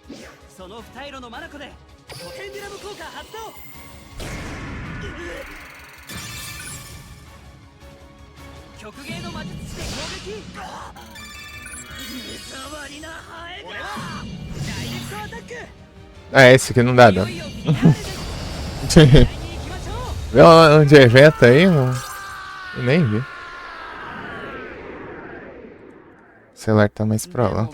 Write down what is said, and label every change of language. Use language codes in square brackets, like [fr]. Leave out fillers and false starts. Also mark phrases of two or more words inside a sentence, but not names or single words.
[ja] その二色のマナコでペンデュラム効果発動。極芸の魔術師で攻撃。目障りなハエが。ダイレクトアタック。 [pt] Ah, esse aqui não dá dano. [ja] いよいよフィナーレです。試合に行きましょう。 [pt] Vê um de evento aí, mano. Eu nem vi. O celular tá mais pra lá.